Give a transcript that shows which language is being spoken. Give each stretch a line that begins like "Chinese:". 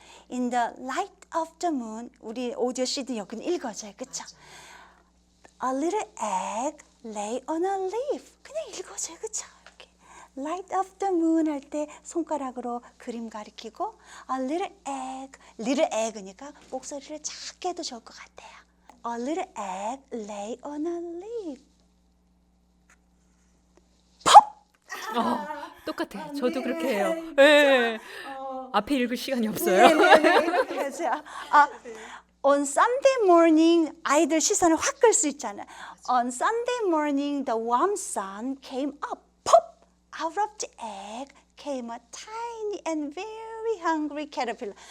English: In the light of the moon,
Korean: 우리 오디오 CD 여기는 읽어줘요, 그렇죠?
English: A little egg lay on a leaf.
Korean: 그냥 읽어줘요, 그렇죠?
English: Light of the moon
Korean: 할 때 손가락으로 그림 가리키고
English: a little egg
Korean: 니까 목소리를 작게 해도 좋을 것 같아요.
English: A little egg lay on a leaf.
Korean: 똑같아. 저도 그렇게 해요. 네. 앞에 읽을 시간이 없어요. 네, 이렇게 하세요.
English: On Sunday morning,
Korean: 아이들 시선을 확 끌 수 있잖아요.
English: On Sunday morning, the warm sun came up. Pop! Out of the egg came a tiny and very hungry caterpillar.